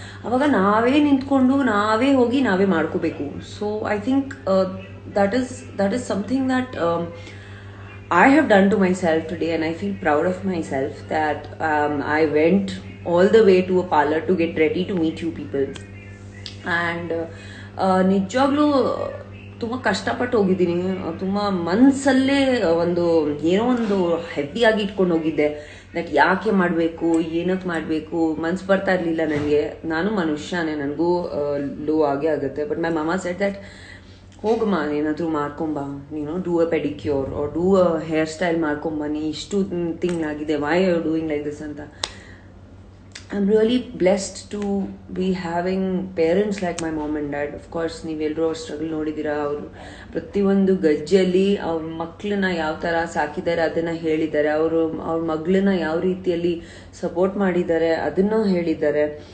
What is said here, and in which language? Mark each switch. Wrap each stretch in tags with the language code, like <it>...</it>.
<kn>ಅವಾಗ ನಾವೇ ನಿಂತ್ಕೊಂಡು ನಾವೇ ಹೋಗಿ ನಾವೇ ಮಾಡ್ಕೋಬೇಕು.</kn> <en>So I think that is something that I have done to myself today, and I feel proud of myself that I went all the way to a parlor to get ready to meet you people.</en> <kn>And ನಿಜವಾಗ್ಲೂ ತುಂಬ ಕಷ್ಟಪಟ್ಟು ಹೋಗಿದ್ದೀನಿ. ತುಂಬ ಮನಸ್ಸಲ್ಲೇ ಏನೋ ಒಂದು ಹೆವಿಯಾಗಿ ಇಟ್ಕೊಂಡು ಹೋಗಿದ್ದೆ, that ಯಾಕೆ ಮಾಡಬೇಕು ಏನಕ್ಕೆ ಮಾಡಬೇಕು ಮನ್ಸು ಬರ್ತಾ ಇರಲಿಲ್ಲ ನನಗೆ. ನಾನು ಮನುಷ್ಯನೇ, ನನಗೂ ಲೋ ಆಗೇ ಆಗುತ್ತೆ.</kn> <en>but my ಮಾಮಾ said that</en> <kn>ಹೋಗಮ್ಮ ಏನಾದರೂ ಮಾಡ್ಕೊಂಬ, ನೀನು</kn> <en>do a pedicure or do a hair style</en> <kn>ಮಾಡ್ಕೊಂಬನ್ನಿ, ಇಷ್ಟು ತಿಂಗಳಾಗಿದೆ,</kn> <en>why are doing like this</en> <kn>ಅಂತ.</kn> <en>I'm really blessed to be having parents like my mom and dad. Of course,</en> <kn>ನೀವೆಲ್ಲರೂ ಅವ್ರ struggle ನೋಡಿದ್ದೀರಾ. ಅವರು ಪ್ರತಿಯೊಂದು ಗಜ್ಜೆಯಲ್ಲಿ ಅವ್ರ ಮಕ್ಕಳನ್ನ ಯಾವ ಥರ ಸಾಕಿದ್ದಾರೆ ಅದನ್ನು ಹೇಳಿದ್ದಾರೆ, ಅವ್ರ ಮಗಳನ್ನ ಯಾವ ರೀತಿಯಲ್ಲಿ ಸಪೋರ್ಟ್ ಮಾಡಿದ್ದಾರೆ ಅದನ್ನು ಹೇಳಿದ್ದಾರೆ.</kn>